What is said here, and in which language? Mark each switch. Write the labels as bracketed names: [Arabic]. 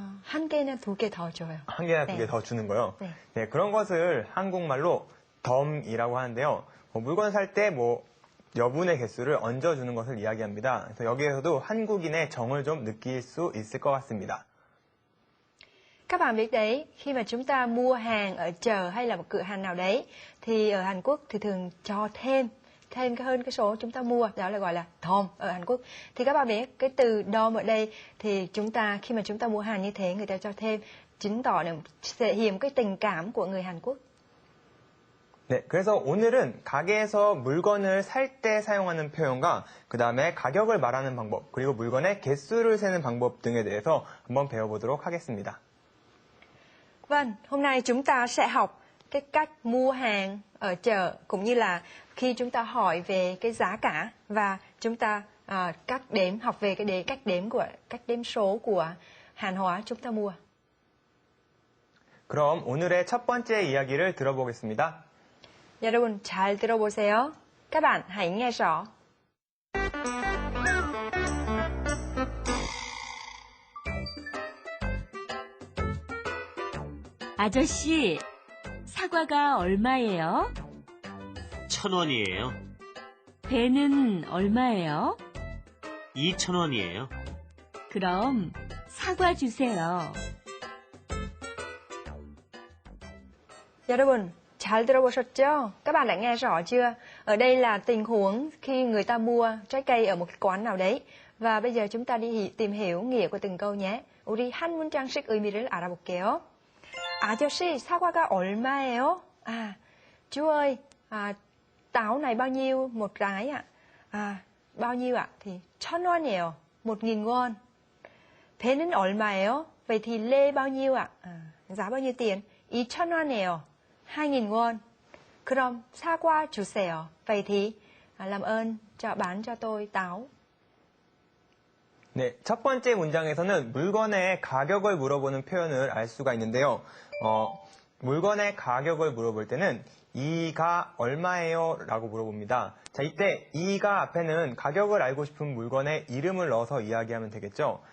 [Korean] 한 개는 2개 더 줘요. 한 개나 네. 2개 더 주는 거요? 네. 네, 그런 것을 한국말로 덤이라고 하는데요. 물건 살 때 여분의 개수를 얹어주는 것을 이야기합니다. 그래서 여기에서도 한국인의 정을 좀 느낄 수 있을 것 같습니다. [Vietnamese] Các bạn biết đấy, khi mà chúng ta mua hàng ở chợ hay là một cửa hàng nào đấy, thì ở Hàn Quốc thì thường cho thêm hơn cái số chúng ta mua, đó là gọi là dom ở Hàn Quốc. Thì các bạn biết cái từ dom ở đây thì khi mà chúng ta mua hàng như thế, người ta cho thêm, chứng tỏ để thể hiện cái tình cảm của người Hàn Quốc. [Korean] 네, 그래서 오늘은 가게에서 물건을 살 때 사용하는 표현과 그 다음에 가격을 말하는 방법, 그리고 물건의 개수를 세는 방법 등에 대해서 한번 배워보도록 하겠습니다. [Vietnamese] Vâng, hôm nay chúng ta sẽ học cái cách mua hàng ở chợ cũng như là khi chúng ta hỏi về cái giá cả và chúng ta học về cách đếm số của hàng hóa chúng ta mua. [Korean] 그럼 오늘의 첫 번째 이야기를 들어보겠습니다. 여러분 잘 들어보세요. [Vietnamese] Các bạn hãy nghe rõ. [Korean] 아저씨, 사과가 얼마예요? 1,000원이에요. 배는 얼마예요? 2,000원이에요. 그럼 사과 주세요. 여러분 잘 들어보셨죠? [Vietnamese] Các bạn đã nghe rõ chưa? Ở đây là tình huống khi người ta mua trái cây ở một cái quán nào đấy. và bây giờ chúng ta đi tìm hiểu nghĩa của từng câu nhé. [Korean] 우리 한 문장씩 의미를 알아볼게요. 아저씨, 사과가 얼마예요? [Vietnamese] Chú ơi, táo này bao nhiêu một trái ạ? Bao nhiêu ạ? Thì [Korean] 1,000원이에요. [Vietnamese] 1.000 won. [Korean] 배는 얼마예요? [Vietnamese] Vậy thì lê bao nhiêu ạ? Giá bao nhiêu tiền? [Korean] 2,000원이에요. [Vietnamese] 2.000 won. [Korean] 그럼 사과 주세요. [Vietnamese] Vậy thì làm ơn bán cho tôi táo. [Korean] 네, 첫 번째 문장에서는 물건의 가격을 물어보는 표현을 알 수가 있는데요. 물건의 가격을 물어볼 때는 이가 얼마예요? 라고 물어봅니다. 자, 이때 이가 앞에는 가격을 알고 싶은 물건의 이름을 넣어서 이야기하면 되겠죠.